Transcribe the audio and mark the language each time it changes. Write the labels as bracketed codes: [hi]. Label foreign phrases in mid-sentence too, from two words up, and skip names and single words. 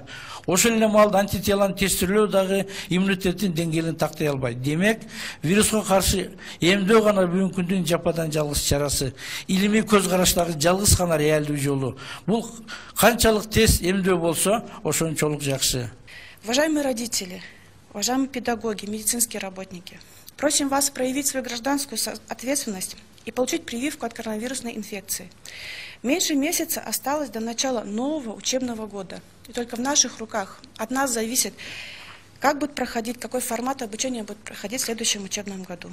[ky] Ошол эле маалда антителаны тестирөө дагы иммунитеттин деңгээлин тактай албайт. Демек, вируска каршы эмдөө гана бүгүнкү күндүн жападан жалгыз чарасы. Илимий көз караштагы жалгыз гана реалдуу жолу. Бул канчалык тез эмдөө болсо, ошончолук жакшы. [ru] Уважаемые родители, уважаемые педагоги, медицинские работники, просим вас проявить свою гражданскую ответственность и получить прививку от коронавирусной инфекции. Меньше месяца осталось до начала нового учебного года. И только в наших руках от нас зависит, как будет проходить, какой формат обучения будет проходить в следующем учебном году.